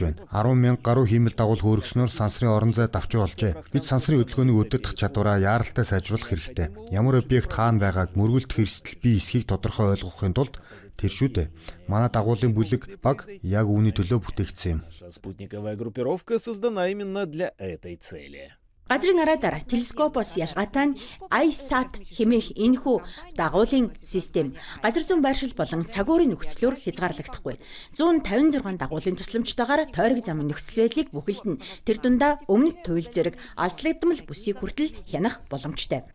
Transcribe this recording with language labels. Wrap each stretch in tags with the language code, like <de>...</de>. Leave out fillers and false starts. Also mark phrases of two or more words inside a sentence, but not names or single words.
<mn>10,000 гаруй хиймэл дагуул хөөргснөөр сансрын орон зай давчуу болжээ. Бид сансрын хөдөлгөөнийг өдөртөх чадвараа яаралтай сайжруулах хэрэгтэй. Ямар объект хаана байгааг мөргөлдөх эрсдэл бие эсхийг тодорхой ойлгохын тулд тэр шүү дээ. Манай дагуулын бүлэг баг яг үүний төлөө бүтээгдсэн юм.</mn> <ru>Спутниковая группировка создана именно для этой цели.</ru> <mn>Газрын араадаар телескопоос ялгаатай нь ISAT хэмээх энэхүү дагуулын систем газар зүүн байршил болон цагуурын нөхцлөөр хязгаарлагдахгүй. 156 дагуулын тусламжтайгаар тойрог замын нөхцөл байдлыг бүхэлдэн тэр дундаа өмнөд туйл зэрэг алслагдмал бүсийг хүртэл хянах боломжтой.</mn>